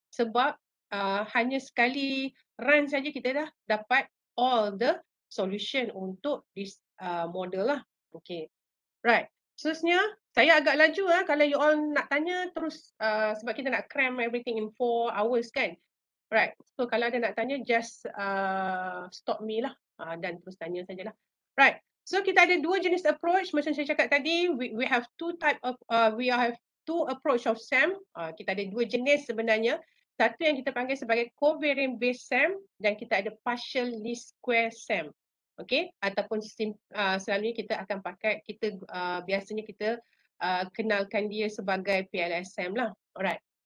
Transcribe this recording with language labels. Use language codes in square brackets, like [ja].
[ms] Sebab hanya sekali run saja kita dah dapat [en] all the solution [ms] untuk [en] this model [ms] lah. Okay. Right. Seterusnya, saya agak laju kalau [en] you all [ms] nak tanya terus sebab kita nak [en] cram everything in 4 hours [ms] kan. Right. So kalau ada nak tanya, [en] just stop me [ms] lah dan terus tanya sajalah. Right. So kita ada dua jenis approach macam saya cakap tadi. [en] We have two approach of SEM. [ms] Kita ada dua jenis sebenarnya. Satu yang kita panggil sebagai covariant based SEM dan kita ada partial least square SEM. Okay, ataupun selalunya kita akan pakai, biasanya kita kenalkan dia sebagai PLS-SEM lah. Alright.